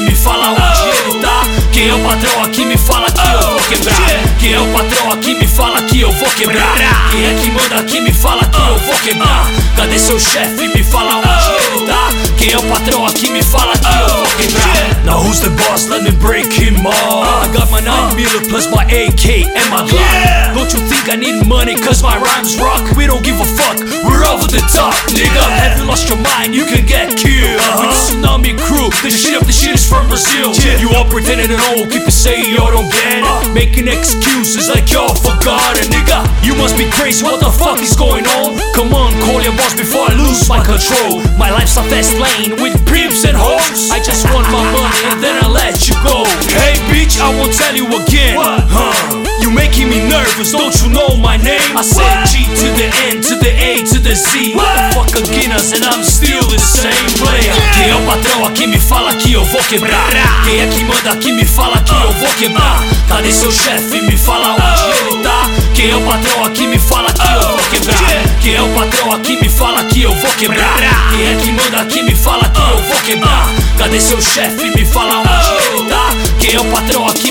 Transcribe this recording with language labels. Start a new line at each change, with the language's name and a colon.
Portuguese: Me fala onde ele tá. Quem é o patrão aqui? Me fala que eu vou quebrar. Quem é o patrão aqui? Me fala que eu vou quebrar. Quem é que manda aqui? Me fala que eu vou quebrar. Cadê seu chefe? Me fala onde ele tá. Quem é o patrão aqui? Me fala que eu vou quebrar.
English: Now who's the boss? Let me break him off. I got my 9mm plus my AK and my Glock. Don't you think I need money? Cause my rhymes rock. We don't give a fuck, we're over the top. Nigga, have you lost your mind? You can get killed. With the tsunami crew, the shit is from Brazil. You all pretending at all, keep it saying y'all don't get it. Making excuses like y'all forgotten. Nigga, you must be crazy, what the fuck is going on? Come on, call your boss before I lose my control. My life's a fast lane with pimps and hoes. I just want my money and then I let you go. Hey bitch, I won't tell you again. You making me nervous, don't you know my name? I said G to the N, to the A, to the Z. What the fuck a Guinness and I'm still the same player.
Portuguese: Quem é o patrão aqui? Me fala que eu vou quebrar. Quem é que manda aqui? Me fala que eu vou quebrar. Cadê seu chefe? Me fala onde ele tá. Quem é o patrão aqui? Me fala que eu vou quebrar. Quem é o patrão aqui? Me fala que eu vou quebrar. Quem é que manda aqui? Me fala que eu vou quebrar. Cadê seu chefe? Me fala onde ele tá. Quem é o patrão aqui?